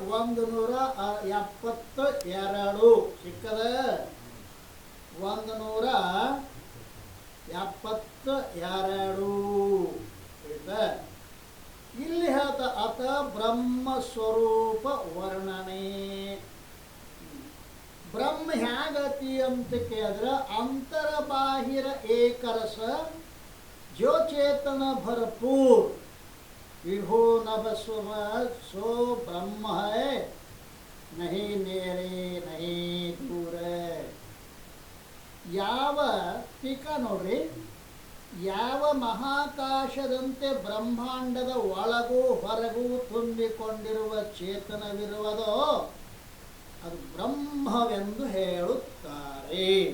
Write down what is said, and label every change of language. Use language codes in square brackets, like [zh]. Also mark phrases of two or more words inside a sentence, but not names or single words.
[kn] 172 ಸಿಕ್ಕದ 172 ಇಲ್ಲಿ ಹೇಳ್ತ ಅತ ಬ್ರಹ್ಮ ಸ್ವರೂಪ ವರ್ಣನೆ. ಬ್ರಹ್ಮ ಹೇಗತಿ ಅಂತ ಕೇಳಿದ್ರೆ [hi] अंतर बाहिर एकरस जो चेतन भरपूर विभो नभ सो ब्रह्म है नहीं नेरे नहीं दूर. [kn] ಯಾವ ಟೀಕಾ ನೋಡ್ರಿ, ಯಾವ ಮಹಾಕಾಶದಂತೆ ಬ್ರಹ್ಮಾಂಡದ ಒಳಗೂ ಹೊರಗೂ ತುಂಬಿಕೊಂಡಿರುವ ಚೇತನವಿರುವುದೋ ಅದು ಬ್ರಹ್ಮವೆಂದು ಹೇಳುತ್ತಾರೆ.